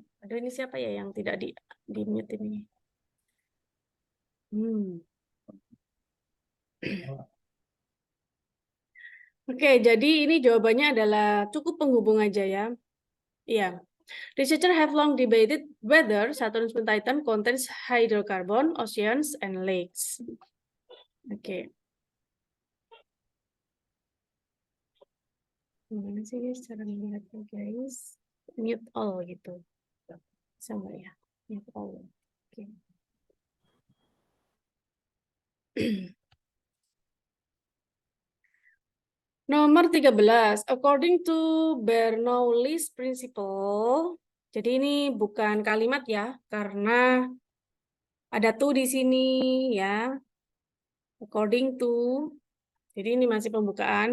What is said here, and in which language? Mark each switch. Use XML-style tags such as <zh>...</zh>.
<id>Aduh ini siapa ya yang tidak di mute ini? Oke, jadi ini jawabannya adalah cukup penghubung aja ya. Iya.</id> <en>Researchers have long debated whether Saturn's moon Titan contains hydrocarbon, oceans, and lakes.</en> <id>Oke. Gimana sih guys cara melihatnya guys? Mute all gitu. Bisa nggak ya? Mute all. Oke. Nomor 13.</id> <en>According to Bernoulli's principle.</en> <id>Jadi ini bukan kalimat ya, karena ada to di sini ya. According to. Jadi ini masih pembukaan.</id>